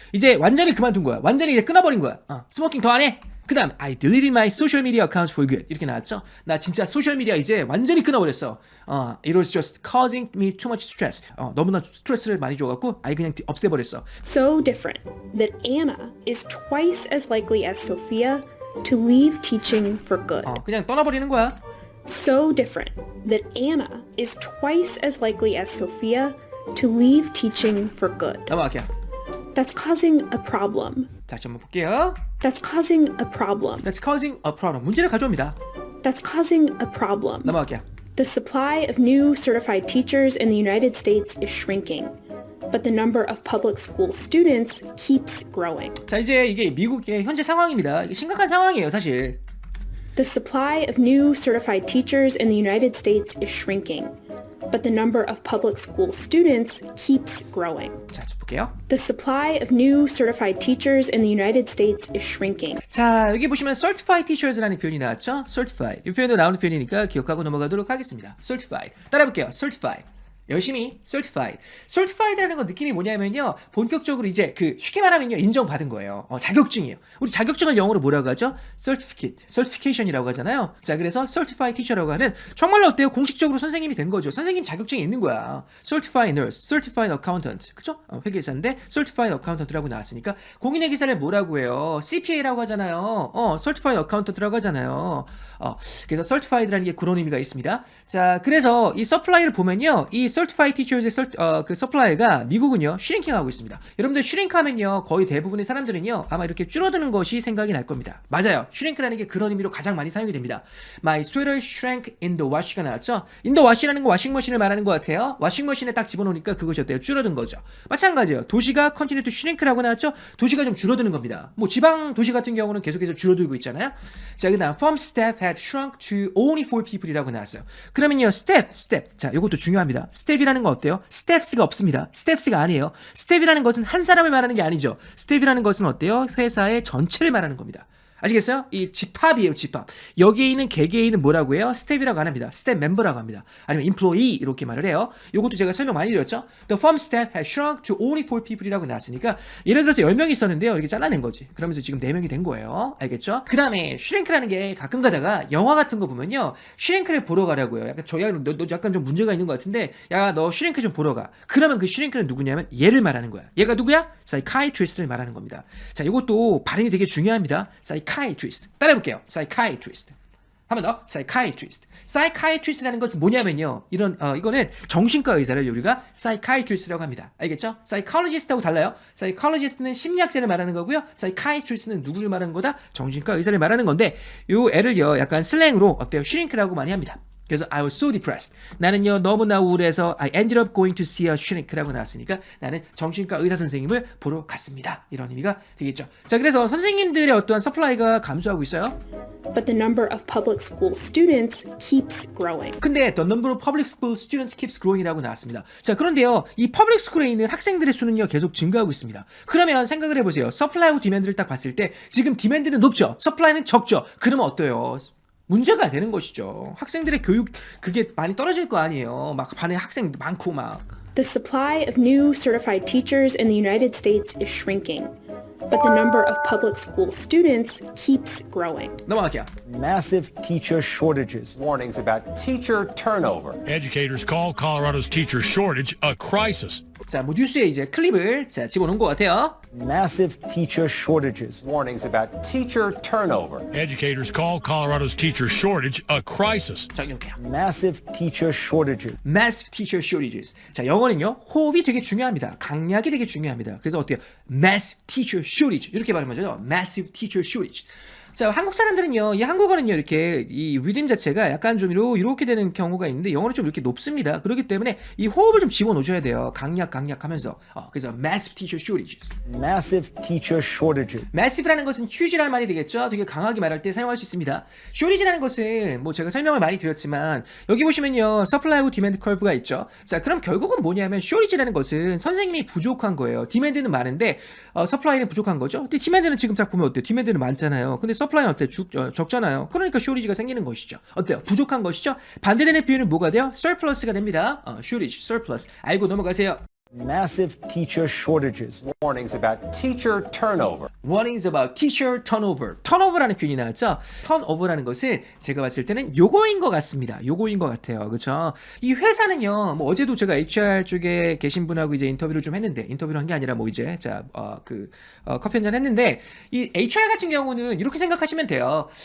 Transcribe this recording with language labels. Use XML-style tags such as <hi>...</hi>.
<ko>이제 완전히 그만둔 거야. 완전히 이제 끊어버린 거야. 스모킹 더 안 해. 그 다음</ko> <en>I deleted my social media accounts for good</en> <ko>이렇게 나왔죠. 나 진짜 소셜미디어 이제 완전히 끊어버렸어.</ko> <en>It was just causing me too much stress.</en> <ko>너무나 스트레스를 많이 줘갖고 아예 그냥 없애버렸어.</ko> <en>So different that Anna is twice as likely as Sophia to leave teaching for good.</en> <ko>그냥 떠나버리는 거야.</ko> <en>So different that Anna is twice as likely as Sophia to leave teaching for good.</en> <ko>넘어갈게요.</ko> <en>That's causing a problem.</en> <ko>다시 한번 볼게요.</ko> <en>That's causing a problem. That's causing a problem.</en> <ko>문제를 가져옵니다.</ko> <en>That's causing a problem.</en> <ko>넘어갈게요.</ko> <en>The supply of new certified teachers in the United States is shrinking, but the number of public school students keeps growing.</en> <ko>자, 이제 이게 미국의 현재 상황입니다. 이게 심각한 상황이에요, 사실.</ko> <en>The supply of new certified teachers in the United States is shrinking, but the number of public school students keeps growing.</en> <ko>자, 쭉 볼게요.</ko> <en>The supply of new certified teachers in the United States is shrinking.</en> <ko>자, 여기 보시면 certified teachers라는 표현이 나왔죠?</ko> <en>certified.</en> <ko>이 표현도 나오는 표현이니까 기억하고 넘어가도록 하겠습니다. certified. 따라해볼게요. certified. 열심히 certified. certified라는 건 느낌이 뭐냐면요. 본격적으로 이제 쉽게 말하면요. 인정받은 거예요. 자격증이에요. 우리 자격증을 영어로 뭐라고 하죠? certificate. certification이라고 하잖아요. 자, 그래서 certified teacher라고 하면 정말로 어때요? 공식적으로 선생님이 된 거죠. 선생님 자격증이 있는 거야.</ko> <en>certified nurse, certified accountant.</en> <ko>그쵸? 회계사인데 certified accountant라고 나왔으니까 공인회계사를 뭐라고 해요? CPA라고 하잖아요. certified accountant라고 하잖아요. 그래서 certified라는 게 그런 의미가 있습니다. 자, 그래서 이 supply를 보면요. 이 certified teachers의 그 supply가 미국은요 슈링킹하고 있습니다. 여러분들 슈링크하면요 거의 대부분의 사람들은요 아마 이렇게 줄어드는 것이 생각이 날 겁니다. 맞아요. 슈링크라는 게 그런 의미로 가장 많이 사용이 됩니다.</ko> <en>My sweater shrank in the wash가</en> <ko>나왔죠. in the wash라는 거 워싱머신을 말하는 것 같아요. 워싱머신에 딱 집어넣으니까 그것이 어때요? 줄어든 거죠. 마찬가지예요. 도시가</ko> <en>continue to shrink</en> <ko>라고 나왔죠. 도시가 좀 줄어드는 겁니다. 뭐 지방 도시 같은 경우는 계속해서 줄어들고 있잖아요. 자, 그다음</ko> <en>farm staff had shrunk to only 4 people이라고</en> <ko>나왔어요. 그러면요 step. 자, 이것도 중요합니다. 스텝이라는 건 어때요? 스텝스가 없습니다. 스텝스가 아니에요. 스텝이라는 것은 한 사람을 말하는 게 아니죠. 스텝이라는 것은 어때요? 회사의 전체를 말하는 겁니다. 아시겠어요? 이 집합이에요, 집합. 여기에 있는 개개인은 뭐라고 해요? 스텝이라고 안 합니다. 스텝 멤버라고 합니다. 아니면 employee 이렇게 말을 해요. 이것도 제가 설명 많이 드렸죠?</ko> <en>The firm staff has shrunk to only 4 people이라고</en> <ko>나왔으니까 예를 들어서 10명이 있었는데요. 이렇게 잘라낸 거지. 그러면서 지금 4명이 된 거예요. 알겠죠? 그 다음에 슈링크라는 게 가끔 가다가 영화 같은 거 보면요. 슈링크를 보러 가라고요. 약간 너 약간 좀 문제가 있는 것 같은데 야, 너 슈링크 좀 보러 가. 그러면 그 슈링크는 누구냐면 얘를 말하는 거야. 얘가 누구야? psychiatrist를 말하는 겁니다. 자, 이것도 발음이 되게 중요합니다. psychiatrist. 따라해볼게요. psychiatrist. 한 번 더. psychiatrist. psychiatrist라는 것은 뭐냐면요. 이거는 정신과 의사를 우리가 psychiatrist라고 합니다. 알겠죠? psychologist하고 달라요. psychologist는 심리학자를 말하는 거고요. psychiatrist는 누구를 말하는 거다? 정신과 의사를 말하는 건데 요 애를요. 약간 슬랭으로 어때요? shrink라고 많이 합니다.</ko> <en>그래서 I was so depressed.</en> <ko>나는요 너무나 우울해서</ko> <en>I ended up going to see a shrink</en> <ko>라고 나왔으니까 나는 정신과 의사 선생님을 보러 갔습니다. 이런 의미가 되겠죠. 자, 그래서 선생님들의 어떠한 서플라이가 감소하고 있어요.</ko> <en>But the number of public school students keeps growing.</en> <ko>근데</ko> <en>the number of public school students keeps growing이라고</en> <ko>나왔습니다. 자, 그런데요 이 퍼블릭 스쿨에 있는 학생들의 수는요 계속 증가하고 있습니다. 그러면 생각을 해보세요. 서플라이하고 디맨드를 딱 봤을 때 지금 디맨드는 높죠. 서플라이는 적죠. 그러면 어때요? 문제가 되는 것이죠. 학생들의 교육 그게 많이 떨어질 거 아니에요. 막 반에 학생 많고 막.</ko> <en>The supply of new certified teachers in the United States is shrinking, but the number of public school students keeps growing.</en> <ko>넘어갈게요.</ko> <en>Massive teacher shortages. Warnings about teacher turnover. Educators call Colorado's teacher shortage a crisis.</en> <ko>자, 뭐 뉴스에 이제 클립을 자 집어넣은 것 같아요.</ko> <en>Massive teacher shortages. Warnings about teacher turnover. Educators call Colorado's teacher shortage a crisis.</en> <ko>자, 이렇게요.</ko> <en>Massive teacher shortages. Massive teacher shortages.</en> <ko>자, 영어는요 호흡이 되게 중요합니다. 강약이 되게 중요합니다. 그래서 어때요?</ko> <en>Massive teacher shortage</en> <ko>이렇게 발음하죠.</ko> <en>Massive teacher shortage.</en> <ko>자, 한국 사람들은요, 이 한국어는요, 이렇게, 이 리듬 자체가 약간 좀 이렇게 되는 경우가 있는데, 영어는 좀 이렇게 높습니다. 그렇기 때문에 이 호흡을 좀 집어넣어줘야 돼요. 강약 하면서. 그래서</ko> <en>massive teacher shortages. Massive teacher shortages.</en> <ko>massive라는 것은 huge라는 말이 되겠죠? 되게 강하게 말할 때 사용할 수 있습니다. shortage라는 것은 뭐 제가 설명을 많이 드렸지만, 여기 보시면요, supply하고 demand curve가 있죠? 자, 그럼 결국은 뭐냐면, shortage라는 것은 선생님이 부족한 거예요. demand는 많은데, supply는 부족한 거죠? 근데 demand는 지금 딱 보면 어때요? demand는 많잖아요. 근데 서플라이는 어때요? 적잖아요. 그러니까 쇼리지가 생기는 것이죠. 어때요? 부족한 것이죠? 반대되는 표현은 뭐가 돼요? surplus가 됩니다. shortage, surplus. 알고 넘어가세요.</ko> <en>Massive teacher shortages. Warnings about teacher turnover. Warnings about teacher turnover.</en> <ko>turnover라는 표현이 나왔죠? turnover라는 것은 제가 봤을 때는 요거인 것 같습니다. 요거인 것 같아요. 그렇죠? 이 회사는요. 뭐 어제도 제가 HR 쪽에 계신 분하고 이제 인터뷰를 좀 했는데 인터뷰를 한 게 아니라 뭐 이제 커피 한잔 했는데 이 HR 같은 경우는 이렇게 생각하시면 돼요.</ko>